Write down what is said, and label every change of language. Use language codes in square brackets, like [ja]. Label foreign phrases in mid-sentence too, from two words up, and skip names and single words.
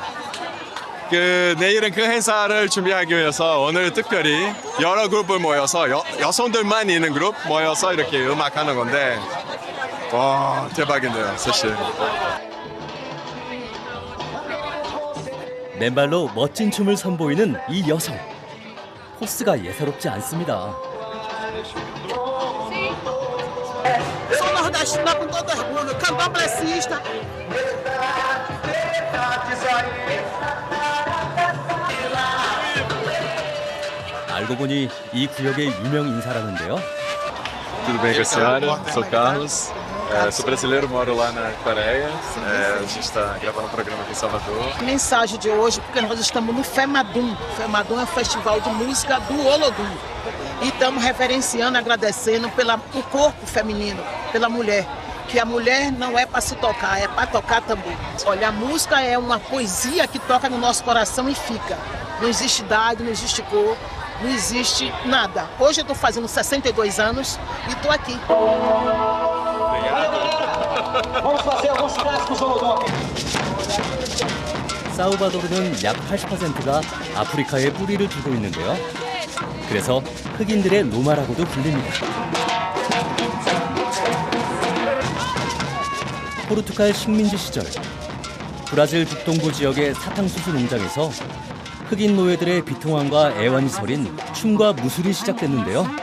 [ko] 내일은 그 행사를 준비하기 위해서 오늘 특별히 여러 그룹을 모여서 여성들만 있는 그룹 모여서 이렇게 음악하는 건데 와, 대박인데요, 사실. 맨발로 멋진 춤을 선보이는 이 여성. 코스가 예사롭지 않습니다. [pt] Sou nordestina com todo orgulho, candomblessista. [ko] 알고 보니 이 구역의 유명 인사라는데요. [pt] Tudo bem com a senhora? Sou Carlos. Sou brasileiro, moro lá na Coreia. A gente está gravando um programa aqui em Salvador. A mensagem de hoje, porque nós estamos no FEMADUM. FEMADUM é um festival de música do Olodum. E estamos reverenciando, agradecendo pelo corpo feminino, pela mulher. Que a mulher não é para se tocar, é para tocar também. Olha, a música é uma poesia que toca no nosso coração e fica. Não existe idade, não existe cor, não existe nada. Hoje eu estou fazendo 62 anos e estou aqui. Vamos fazer alguns clássicos do Olodum. [ko] 사우바도르는 약 80%가 아프리카에 뿌리를 두고 있는데요. 그래서 흑인들의 로마라고도 불립니다. 포르투갈 식민지 시절 브라질 북동부 지역의 사탕수수 농장에서 흑인 노예들의 비통함과 애환이 서린 춤과 무술이 시작됐는데요.